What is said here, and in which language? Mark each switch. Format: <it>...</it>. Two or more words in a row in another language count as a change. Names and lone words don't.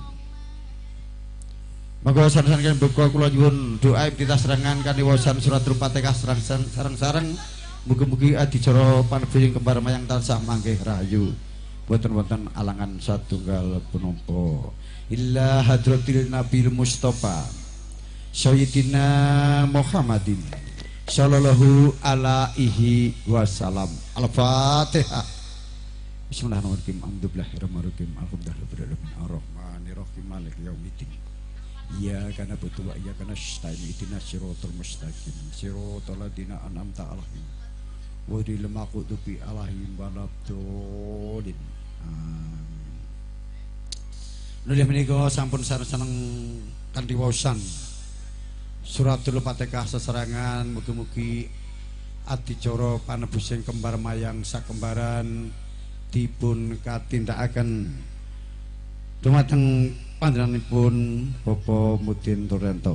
<jv>Monggo sareng-sareng buka kula nyuwun doa kita serangan kanthi waosan suratul Fatihah sareng-sareng mugi-mugi adicara panebusing kembar mayang tansah manggih rahayu boten-boten alangan satunggal punapa</jv> <ar>إلى حضرة النبي المصطفى سيدنا محمد صلى الله عليه وسلم. الفاتحة. بسم الله الرحمن الرحيم. الحمد لله الرحمن الرحيم. الحمد لله الرحمن الرحيم. الرحمن الرحيم. مالك يوم الدين. إياك نعبد وإياك نستعين. اهدنا الصراط المستقيم. صراط الذين أنعمت عليهم غير المغضوب عليهم ولا الضالين. Amin.</ar> <jv>Nulih menika sampun sareng-sareng kanthi waosan suratul Fatihah sesarengan mugi-mugi adicara panebusing kembar mayang sakembaran dipun katindakaken dumateng panjenenganipun Bapak Mudin Turyanto.</jv>